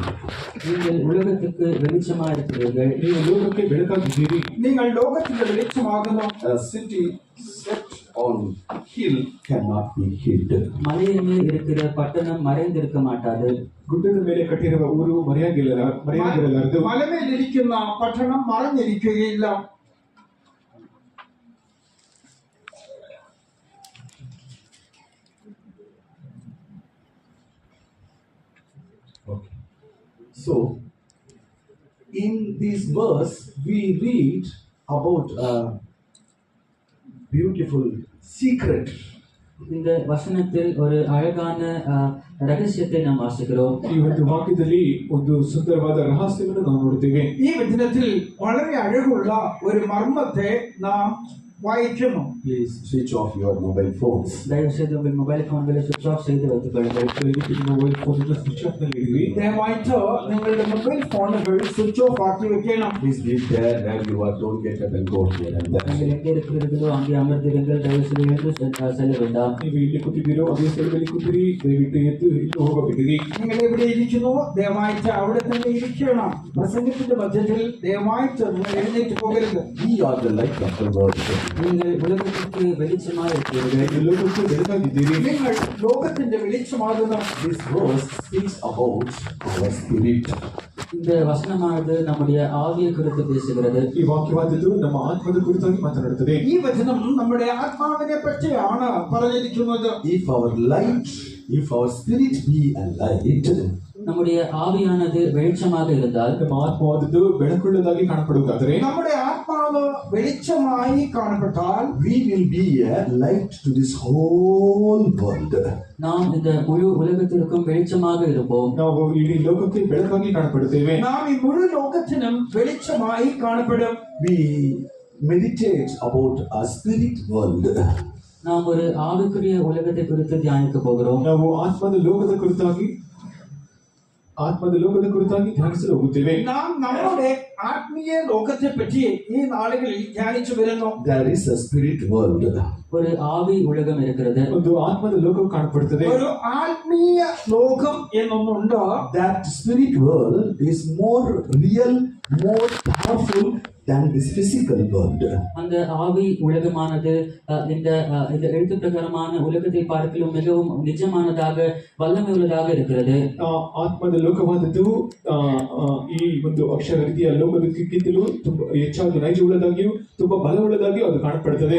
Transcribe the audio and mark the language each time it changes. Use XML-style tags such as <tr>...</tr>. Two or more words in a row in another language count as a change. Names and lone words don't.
<ta>நீங்கள் உலகத்துக்கு வெளிச்சமாயிருக்கிறீர்கள்.</ta> <kn>ನೀವು ಲೋಕಕ್ಕೆ ಬೆಳಕಾಗಿದ್ದೀರಿ.</kn> <ml>നിങ്ങൾ ലോകത്തിന്റെ വെളിച്ചമാകുന്നു.</ml> <en>A city set on hill cannot be hid.</en> <ta>மலையின் மேல் இருக்கிற பட்டணம் மறைந்திருக்க மாட்டாது.</ta> <kn>ಗುಡ್ಡದ ಮೇಲೆ ಕಟ್ಟಿರುವ ಊರು ಮರೆಯಾಗಿರಲಾರದು.</kn> <ml>മലമേലിരിക്കുന്ന പട്ടണം മറഞ്ഞിരിക്കുകയില്ല.</ml> <en>Okay. So, in this verse, we read about a beautiful secret.</en> <ta>இந்த வசனத்தில் ஒரு அழகான ரகசியத்தை நாம் வாசிக்கிறோம்.</ta> <kn>ಈ ಒಂದು ವಾಕ್ಯದಲ್ಲಿ ಒಂದು ಸುಂದರವಾದ ರಹಸ್ಯವನ್ನು ನಾವು ನೋಡುತ್ತೇವೆ.</kn> <ml>ഈ വചനത്തിൽ വളരെ അഴകുള്ള ഒരു മർമ്മത്തെ നാം വായിക്കുന്നു.</ml> <en>Please switch off your mobile phones.</en> <ta>தயவு செய்து உங்கள் மொபைல் போன்களை</ta> <en>switch off</en> <ta>செய்து வைத்துக் கொள்ளுங்கள்.</ta> <en>mobile phone switch off</en> <kn>ನಲ್ಲಿ ಇಡಿ.</kn> <ml>ദയവായിട്ട് നിങ്ങളുടെ മൊബൈൽ ഫോണുകൾ</ml> <en>switch off</en> <ml>ആക്കി വെക്കണം.</ml> <en>Please be there where you are. Don't get up and go here and there.</en> <ta>நீங்கள் எங்கே இருக்கிறீர்களோ அங்கே அமர்ந்திருங்கள். தயவு செய்து எழுந்து செல்ல வேண்டாம்.</ta> <kn>ನೀವು ಇಲ್ಲಿ ಕೂತಿದ್ದೀರೋ ಅದೇ ಸ್ಥಳದಲ್ಲಿ ಕೂತಿರಿ. ದಯವಿಟ್ಟು ಎದ್ದು ಇಲ್ಲಿ ಹೋಗಬೇಡಿರಿ.</kn> <ml>നിങ്ങൾ എവിടെ ഇരിക്കുന്നു ദയവായിട്ട് അവിടെ തന്നെ ഇരിക്കണം. പ്രസംഗത്തിന്റെ മധ്യത്തിൽ ദയവായിട്ട് നിങ്ങൾ എഴുന്നേറ്റ് പോകരുത്.</ml> <en>We are the light of the world.</en> <ta>நீங்கள் உலகத்திற்கு வெளிச்சமாக இருக்கிறீர்கள்.</ta> <kn>ಲೋಕಕ್ಕೆ ಬೆಳಕಾಗಿದ್ದೀರಿ.</kn> <ml>നിങ്ങൾ ലോകത്തിന്റെ വെളിച്ചമാകുന്നു.</ml> <en>This verse speaks about our spirit.</en> <ta>இந்த வசனமானது நம்முடைய ஆவியை குறித்து பேசுகிறது.</ta> <kn>ಈ ವಾಕ್ಯವಾದದ್ದು ನಮ್ಮ ಆತ್ಮದ ಕುರಿತಾಗಿ ಮಾತನಾಡುತ್ತದೆ.</kn> <ml>ഈ വചനം നമ്മുടെ ആത്മാവിനെ പറ്റിയാണ് പറഞ്ഞിരിക്കുന്നത്.</ml> <en>If our spirit be a light,</en> <ta>நம்முடைய ஆவியானது வெளிச்சமாக இருந்தால்,</ta> <kn>ನಮ್ಮ ಆತ್ಮವಾದದ್ದು ಬೆಳಕುಳ್ಳದಾಗಿ ಕಾಣப்படுವುದಾದರೆ,</kn> <ml>നമ്മുടെ ആത്മാവ് വെളിച്ചമായി കാണപ്പെട്ടാൽ,</ml> <en>we will be a light to this whole world.</en> <ta>நாம் இந்த முழு உலகத்திற்கும் வெளிச்சமாக இருப்போம்.</ta> <kn>ನಾವು ಇಡೀ ಲೋಕಕ್ಕೆ ಬೆಳಕಾಗಿ ಕಾಣப்படுತ್ತೇವೆ.</kn> <ml>നാം ഈ മുഴുവൻ ലോകത്തിനും വെളിച്ചമായി കാണപ്പെടും.</ml> <en>We meditate about a spirit world.</en> <ta>நாம் ஒரு ஆவிக்குரிய உலகத்தை குறித்து தியானிக்க போகிறோம்.</ta> <kn>ನಾವು ಆತ್ಮದ ಲೋಕದ ಕುರಿತಾಗಿ ಧ್ಯಾನಿಸಲು ಹೋಗುತ್ತೇವೆ.</kn> <ml>നാം നമ്മുടെ ആത്മീയ ലോകത്തെ പറ്റി ഈ നാളുകളിൽ ധ്യാനിച്ചു വരുന്നു.</ml> <en>There is a spirit world.</en> <ta>ஒரு ஆவி உலகம் இருக்கிறது.</ta> <kn>ಒಂದು ಆತ್ಮದ ಲೋಕವು ಕಾಣப்படுತ್ತದೆ.</kn> <ml>ഒരു ആത്മീയ ലോകം എന്നൊന്നുണ്ട്.</ml> <en>That spirit world is more real, more powerful than this physical world.</en> <ta>அந்த ஆவி உலகமானது இந்த எழுத்து பிரகாரமான உலகத்தை பார்க்கலும் மிகவும் நிஜமானதாக வல்லமை உள்ளதாக இருக்கிறது.</ta> <kn>ಆತ್ಮದ ಲೋಕವಾದದ್ದು ಈ ಒಂದು ಅಕ್ಷರ ರೀತಿಯ ಲೋಕದಕ್ಕಿಂತಲೂ ತುಂಬಾ ಹೆಚ್ಚಾಗಿ ನೈಜವುಳ್ಳದಾಗಿಯೂ ತುಂಬಾ ಬಲವುಳ್ಳದಾಗಿಯೂ ಅದು ಕಾಣப்படுತ್ತದೆ.</kn>